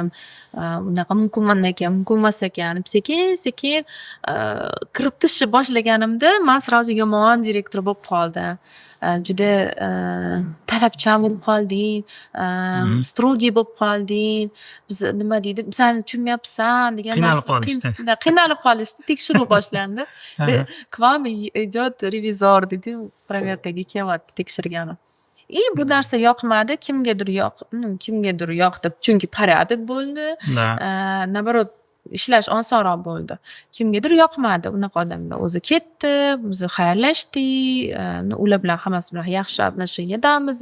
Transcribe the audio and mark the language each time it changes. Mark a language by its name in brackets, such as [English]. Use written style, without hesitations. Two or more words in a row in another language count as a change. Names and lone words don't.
[Uzbek] Unaqa mumkin ekan, mumkin emas ekan. Sekin kiritishni boshlaganimda men сразу yomon direktor bo'lib qoldim. Juda talabchan bo'lib qolding, strogiy bo'lib qolding. Biz nima deydi? Bizani tushunmayapsan degan narsa. Qiynalib qolishdi. Tekshiruv boshlandi. [Russian] К вам идет revizor [Uzbek] dedi, проверкаga kelyapti tekshirgani. Bu narsa yoqmadi, kimgadir yoqdi, chunki порядок bo'ldi. Наоборот, ishlash osonroq bo'ldi. Kimgadir yoqmadi unaqa odamlar. O'zi ketdi, biz xayrlashdik, ular bilan hammasi bilan yaxshi отношениядamiz.